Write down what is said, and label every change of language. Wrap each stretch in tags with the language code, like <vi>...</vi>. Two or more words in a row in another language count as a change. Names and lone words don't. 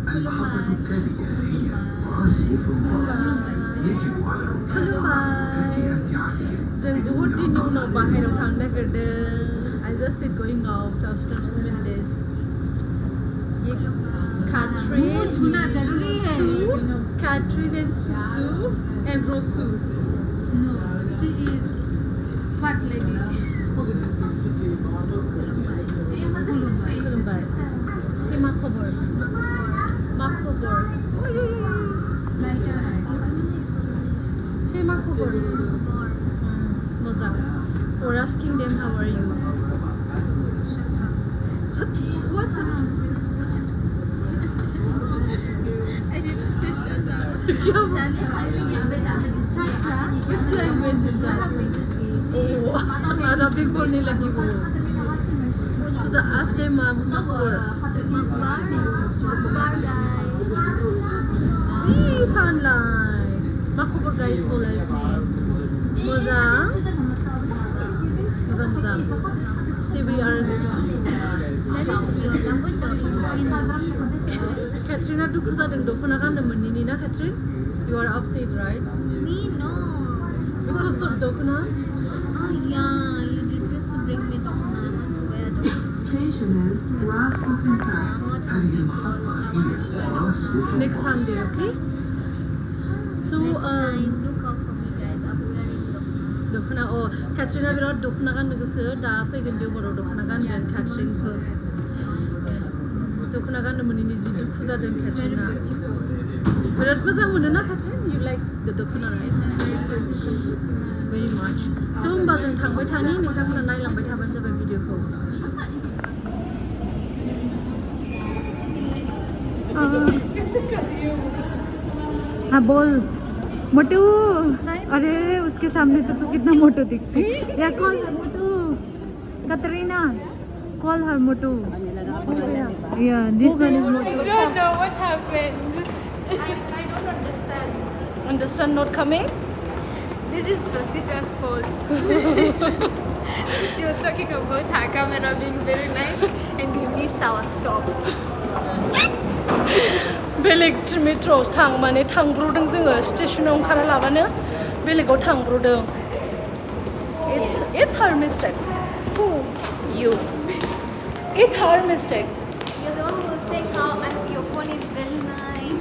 <brx>जों बहुत दिननि उनाव बाहेरायाव थांनो नागिरदों</brx> <en>I just said going out after so many days ये Catherine and Susu and Rosu No, she is fat lady. खुलुमबाय say</en> <ar>ما خبر</ar> <en>say</en> <ar>ما خبر</ar> <en>मोजां or asking them how are you what's up I didn't say shut up which language is that oh Arabic</en> <hi>बोलने लगी वो</hi> <en>Suza ask them</en> <ar>ما خبر</ar> <en>Wih, sunlight.</en> <ar>ما خبر</ar> <brx>guys बोलायसनि मोजां</brx> <en>say we are Catherine</en> <brx>दुखु जादों दखना गाननो मोनैनि ना</brx> <en>Catherine you are upset right Me no. because of दखना Oh yeah, you refused to bring me dokhona. I want to wear dokhona. I'm not happy because I want to wear dokhona. next Sunday okay so Next time, look out for me guys. I'll be wearing dokhona.</en> <brx>दखना Catherine बिराद दखना गाननो गोसो दा फैगोन देवबाराव दखना गानगोन Catherine खौ दखना गाननो मोनैनि जि दुखु जादों</brx> <en>Very Catherine beautiful.</en> <brx>बिराद मोजां मोनो ना Catherine</brx> <en>you like the दखना right very much so</en> <brx>होमबा जों थांबाय थानि नोंथांमोना नायलांबाय थाबानो जाबाय भिडिअखौ</brx> <hi>हाँ बोल मोटू अरे उसके सामने तो तू कितना मोटू दिखती या</hi> <en>call her</en> <hi>मोटू कतरीना</hi> <en>call her</en> <hi>मोटू या</hi> <en>this one is</en> <hi>मोटू</hi> <en>I don't know what happened I don't understand. understand not coming This is Rosita's fault. She was talking about her camera being very nice and we missed our stop.</en> <brx>बेलेग मेट्र'आव थां माने थांब्र'दों जोङो स्टेशनाव ओंखारा लाबानो बेलेगाव थांब्र'दों</brx> <en>it's her mistake Who? you it's her mistake You're the one who was saying how your phone is very nice.</en>